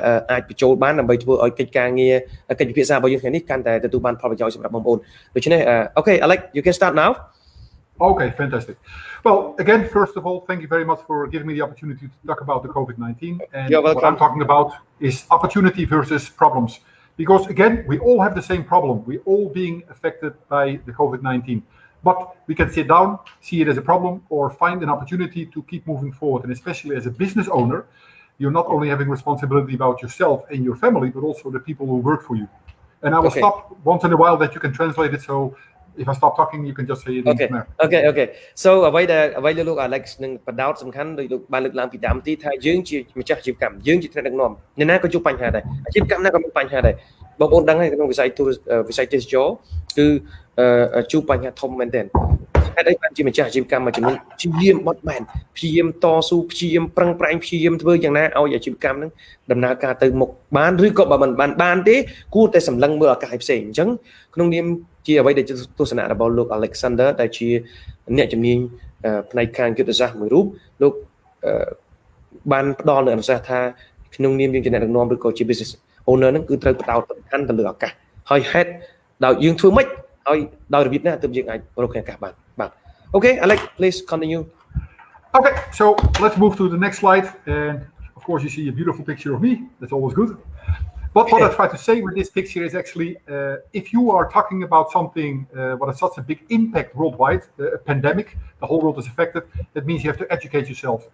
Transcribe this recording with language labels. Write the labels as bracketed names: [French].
[Khmer] អាចបញ្ចូលបានដើម្បីធ្វើឲ្យកិច្ចការងារកិច្ចពិភាក្សារបស់យើងថ្ងៃនេះកាន់តែទទួលបានផលប្រយោជន៍សម្រាប់បងប្អូនដូច្នេះ [English] okay Alex you can start now Okay, fantastic. Well, again, first of all, thank you very much for giving me the opportunity to talk about the COVID-19. And what I'm talking about is opportunity versus problems. Because again, we all have the same problem. We're all being affected by the COVID-19. But we can sit down, see it as a problem, or find an opportunity to keep moving forward. And especially as a business owner, you're not only having responsibility about yourself and your family, but also the people who work for you. And I will stop once in a while that you can translate it. So if I stop talking, you can just say it in Khmer. Okay so [Khmer] អ្វីដែលលោក Alex នឹងបដោតសំខាន់ដោយលោកបានលើកឡើងពីដើមទីថាយើងជាម្ចាស់អាជីវកម្មយើងជាថ្នាក់ដឹកនាំអ្នកណាក៏ជួបបញ្ហាដែរអាជីវកម្មណាក៏មានបញ្ហាដែរបងប្អូនដឹងហើយក្នុងវិស័យទេសចរគឺ ជួបបញ្ហាធំមែនទែនហេតុអីបានជាម្ចាស់អាជីវកម្មមួយចំនួនព្យាយាមបត់បែនព្យាយាមតស៊ូព្យាយាមប្រឹងប្រែងព្យាយាមធ្វើយ៉ាងណាឲ្យអាជីវកម្មហ្នឹងដំណើរការទៅមុខបានឬក៏បើមិនបានទេគួរតែសម្លឹងមើលឱកាសផ្សេងអញ្ចឹងក្នុងនាមជាអ្វីដែលទស្សនៈរបស់លោក Alexander ដែលជាអ្នកជំនាញផ្នែកខាងយុទ្ធសាស្ត្រមួយរូបលោក បានផ្ដល់នូវអនុសាសន៍ថាក្នុងនាមយើងជាអ្នកដឹកនាំឬក៏ជា business owner ហ្នឹងគឺត្រូវផ្ដោតសំខាន់ទៅលើឱកាសហើយហេតុដោយយើងធ្វើម៉េចហើយដោយរបៀបណាទើបយើងអាចរកឱកាសបានបាទ [English] Okay Alex please continue. Okay, so let's move to the next slide, and of course you see a beautiful picture of me. That's always good. But what I try to say with this picture is actually, if you are talking about something what has such a big impact worldwide, a pandemic, the whole world is affected, that means you have to educate yourself.